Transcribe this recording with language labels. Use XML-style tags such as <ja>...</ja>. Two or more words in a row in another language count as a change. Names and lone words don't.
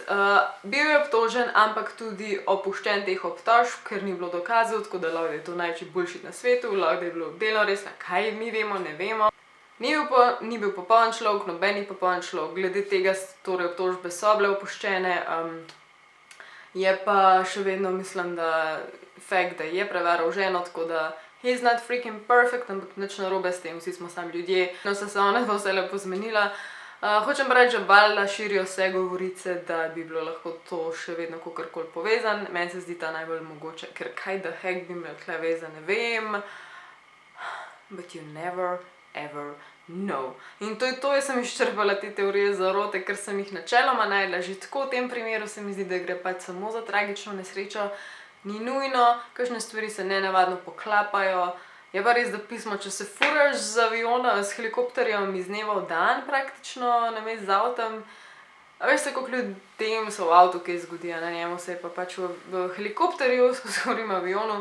<sl>Bil je obtožen, ampak tudi opuščen teh obtožb, ker ni bilo dokazov, tako da lahko je to največji bullshit na svetu, lahko je bilo delno res, kaj mi vemo, ne vemo. Ni bil popoln človek, noben ni popoln človek, glede tega torej obtožbe so bile opuščene, je pa še vedno mislim, da fakt, da je prevaral ženo, tako da</sl> <en>he's not freaking perfect,</en> <sl>ampak nič narobe s tem, vsi smo sami ljudje, no se ona dva vse lepo zmenila. Hočem pa reči, da valjda širijo se govorice, da bi bilo lahko to še vedno kakorkoli povezan, meni se zdi ta najbolj mogoče, ker kaj</sl> <en>the heck</en> <sl>bi imel tle veze, ne vem,</sl> <en>but you never ever know.</en> <sl>In to je to, jaz sem izčrpala te teorije zarote, ker sem jih načeloma našla. Že tako v tem primeru se mi zdi, da gre pač samo za tragično nesrečo. Ni nujno, kakšne stvari se nenavadno poklapajo. Je pa res, da pismo, če se furaš z aviona, s helikopterjem iz dneva v dan praktično, namesto z avtom, a veš se, koliko ljudem so v avtu kaj zgodi, na njemu se je pa pač v helikopterju, skorim avionu.</sl>